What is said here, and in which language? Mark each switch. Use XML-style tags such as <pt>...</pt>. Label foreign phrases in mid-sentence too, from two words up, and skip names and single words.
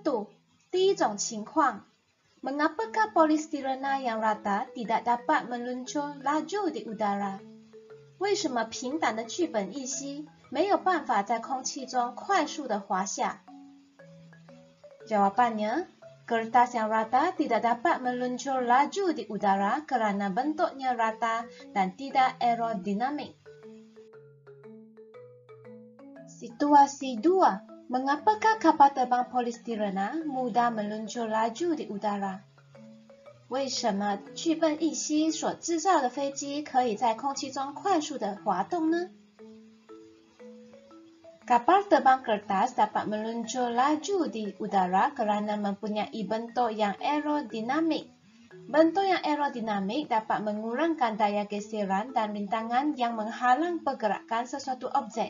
<zh>第一种情况</zh> <ms>Mengapakah polistirena yang rata tidak dapat meluncur laju di udara?</ms> <zh>为什么平坦的聚苯乙烯没有办法在空气中快速地滑下？</zh> <ms>Jawabannya, kertas yang rata tidak dapat meluncur laju di udara kerana bentuknya rata dan tidak aerodinamik. Situasi 2. Mengapakah kapal terbang polistirena mudah meluncur laju di udara?</ms> <zh>为什么聚苯乙烯所制造的飞机可以在空气中快速地滑动呢？</zh> <ms>Kapal terbang kertas dapat meluncur laju di udara kerana mempunyai bentuk yang aerodinamik. Bentuk yang aerodinamik dapat mengurangkan daya geseran dan rintangan yang menghalang pergerakan sesuatu objek.</ms>